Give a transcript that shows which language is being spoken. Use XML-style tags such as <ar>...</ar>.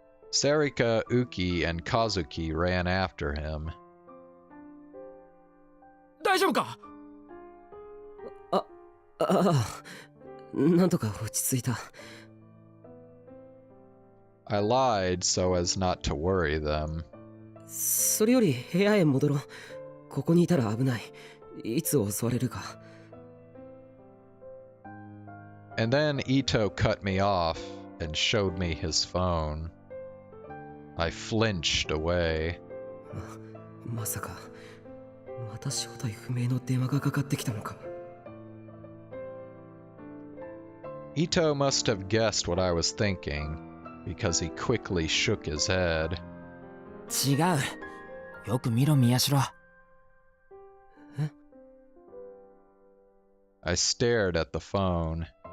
<en>Sarika, Uki, and Kazuki ran after him.</en> <ja>大丈夫か？なんとか落ち着いた。</ja> <en>I lied so as not to worry them.</en> <ja>それより部屋へ戻ろう。ここにいたら危ない。いつ襲われるか。</ja> <en>And then Ito cut me off and showed me his phone. I flinched away.</en> <ja>まさか、また正体不明の電話がかかってきたのか。</ja> <en>Ito must have guessed what I was thinking, because he quickly shook his head.</en> <ja>違う。よく見ろ、宮代。</ja> <en>I stared at the phone.</en>